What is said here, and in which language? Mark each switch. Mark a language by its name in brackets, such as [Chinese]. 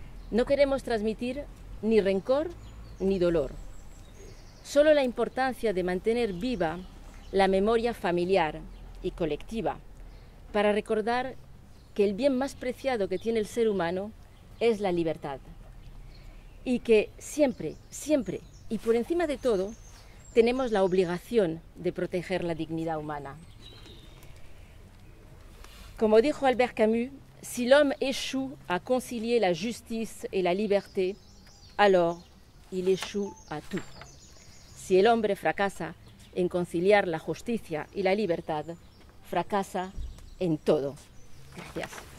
[Spanish] No queremos transmitir ni rencor ni dolor, solo la importancia de mantener viva la memoria familiar y colectiva para recordar que el bien más preciado que tiene el ser humano es la libertad y que siempre, siempre y por encima de todo tenemos la obligación de proteger la dignidad humana. Como dijo Albert Camus, [French] si l'homme échoue à concilier la justice et la liberté, alors il échoue à tout. [Spanish] Si el hombre fracasa en conciliar la justicia y la libertad, fracasa en todo. Gracias.